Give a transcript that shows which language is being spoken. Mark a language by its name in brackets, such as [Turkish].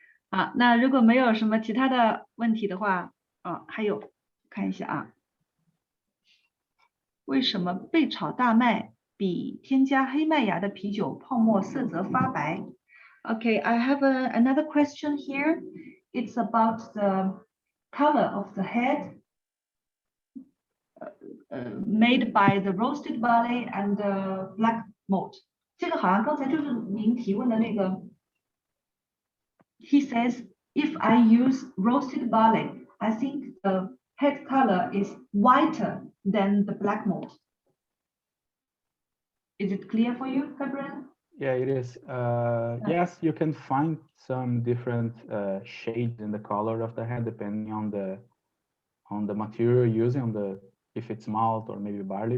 [Chinese] 好，那如果没有什么其他的问题的话，还有看一下啊，为什么焙炒大麦比添加黑麦芽的啤酒泡沫色泽发白 ？ [English] Okay, I have another question here. It's about the color of the head. Made by the roasted barley and the black malt. [Chinese] 这个好像刚才就是您提问的那个。 [English] He says, if I use roasted barley, I think the head color is whiter than the black malt. Is it clear for you, Gabriel? Yeah, it is. Yes, you can find some different shades in the color of the head depending on the material you're using, if it's malt or maybe barley.